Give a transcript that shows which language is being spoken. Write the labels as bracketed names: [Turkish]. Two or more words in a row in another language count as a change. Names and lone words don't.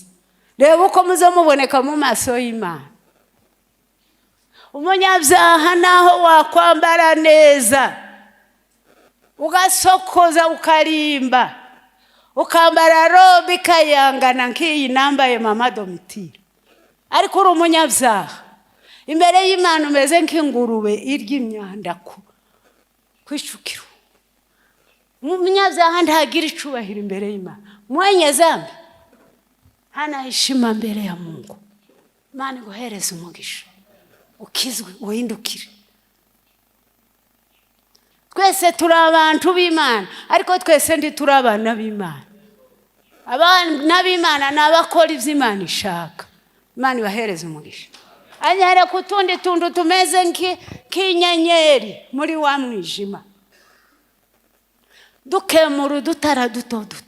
[Kinyarwanda] Reba uko muzo muboneka mu maso y'Imana. Umunyabyaha naho wakwambara neza, ugasokoza ukarimba, ukambara robe ikayangana nk'iyi nambaye mama Domitira, ariko uri umunyabyaha imbere y'Imana umeze nk'ingurube irya imyanda kwishukiro. Umunyabyaha ntagira icubahiro imbere y'Imana. [Swahili] Mwenye zambi hana heshima mbele ya Mungu. [Kinyarwanda] Imana iguhereze umugisha, ukizwe uhindukire. Twese turi abantu b'Imana, ariko twese ndi turi abana b'Imana. Abana b'Imana n'abakora ivy'Imana ishaka. Imana ibahereze umugisha. Anyere kutundi tundu tumeze nk'inyenyeri muri wa mwijima, dukemura dutara duto duto.